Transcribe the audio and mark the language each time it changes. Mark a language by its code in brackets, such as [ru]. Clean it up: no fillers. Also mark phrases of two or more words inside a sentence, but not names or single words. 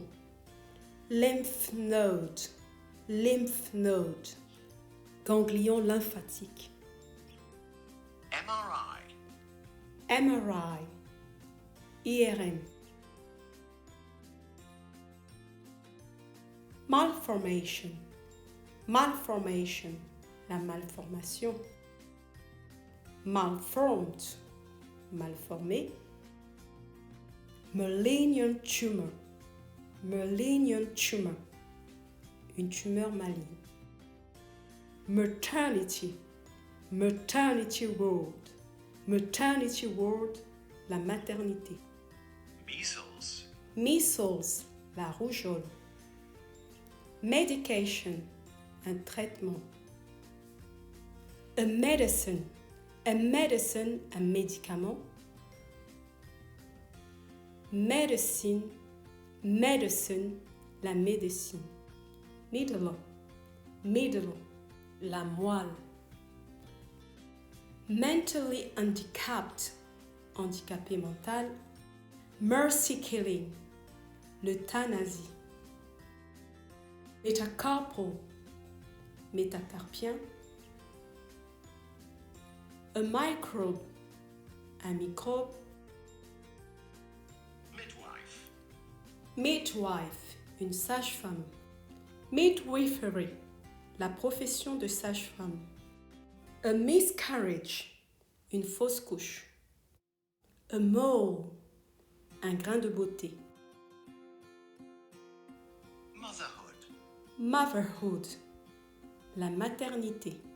[en] Lymph node, [fr] ganglion lymphatique. [en] MRI. [fr] IRM. Malformation, la malformation. [en] Malformed, malformé. Malignant tumor, [fr] une tumeur maligne. [en] Maternity ward, [fr] la maternité. Measles, la rougeole. Medication, un traitement. [en] A medicine, [fr] un médicament. Medicine, la médecine. Middle, la moelle. [en] Mentally handicapped, [fr] handicapé mental. [en] Mercy killing, [fr] l'euthanasie. [en] Métacarpal, métacarpien. A microbe, [fr] un microbe. [en] Midwife, [fr] une sage-femme. Midwifery, la profession de sage-femme. [en] A miscarriage, [fr] une fausse couche. [en] A mole, [fr] un grain de beauté. Motherhood, la maternité.